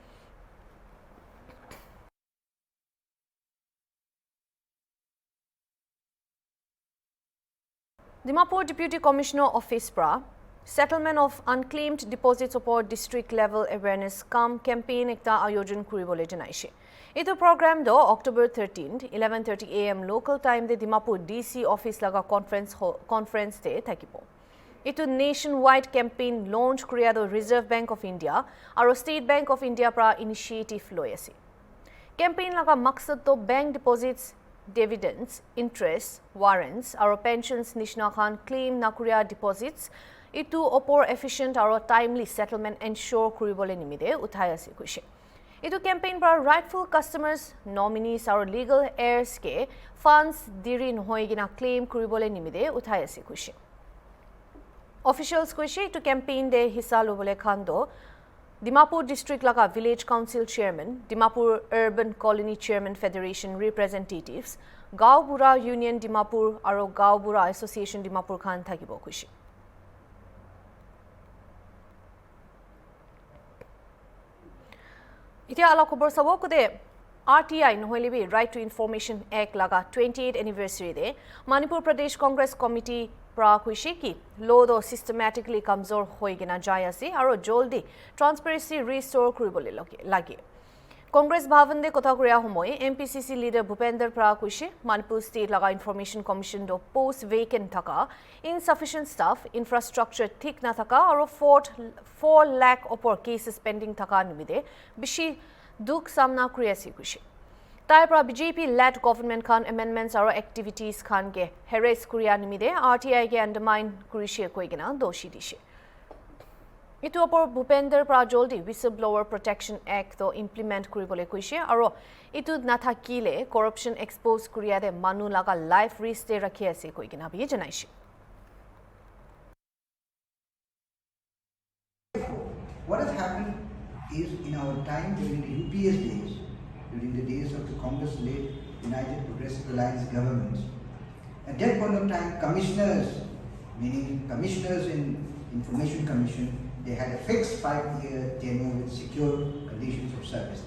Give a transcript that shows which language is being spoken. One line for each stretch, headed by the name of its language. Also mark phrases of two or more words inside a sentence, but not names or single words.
Naga Pidgin: Dimapur Deputy Commissioner Office pra Settlement of Unclaimed Deposits Upor District Level Awareness Come Campaign ekta ayojan kuribole janaishe. Itu program do October 13th 11:30 AM
English: local time
Naga Pidgin: de Dimapur DC office laga conference de thakibo. Itu
English: nationwide campaign launch
Naga Pidgin: kuriya do Reserve Bank of India aro State Bank of India pra initiative loi ase. Campaign laga maksad to
English: bank deposits dividends, interest, warrants,
Naga Pidgin: aro pensions nishna khan claim nakuria deposits itu opor efficient aro
English: timely settlement ensure
Naga Pidgin: kuribole nimide uthai ase kuishe. Itu campaign par
English: rightful customers, nominees
Naga Pidgin: aro
English: legal heirs
Naga Pidgin: ke funds dirin hoigina claim kuribole nimide uthai ase kuishe. Officials kuishe itu campaign de hissa lobole khando Dimapur District laga Village Council Chairman, Dimapur Urban Colony Chairman Federation representatives, Gaubura Union Dimapur aro Gaubura Association Dimapur Khan thakibo kuishe. Itia ala khobor sabo kude RTI noholibi Right to Information Act laga 28th anniversary de Manipur Pradesh Congress Committee pra kuishe ki law do systematically kamzor hoigena jai ase aro joldi
English: transparency restore
Naga Pidgin: kuribole lage. Congress Bhavan de kotha kuriya homoy MPCC leader Bhupender pra kuishe Manipur State laga Information Commission do
English: post vacant
Naga Pidgin: thaka
English: insufficient staff infrastructure
Naga Pidgin: thik na thaka aro 4 lakh opor
English: cases pending
Naga Pidgin: thaka nimide bishi duk samna kuriya si kuishe. Tai pra
English: BJP led government
Naga Pidgin: khan amendments aro activities khan ke harass kuriya nimide RTI ke undermine kurishe koigena doshi dishe. Itu opor Bhupender pra joldi Whistleblower Protection Act to implement kuribole kuishe aro itu nathakile
English: corruption expose
Naga Pidgin: kuriya de manu laga life risk de rakhi ase koigena bi janaishe.
English: What has happened is in our time during the UPS days, during the days of the Congress-led United Progressive Alliance government, at that point of time, commissioners, meaning commissioners in Information Commission, they had a fixed 5-year tenure with secure conditions of service.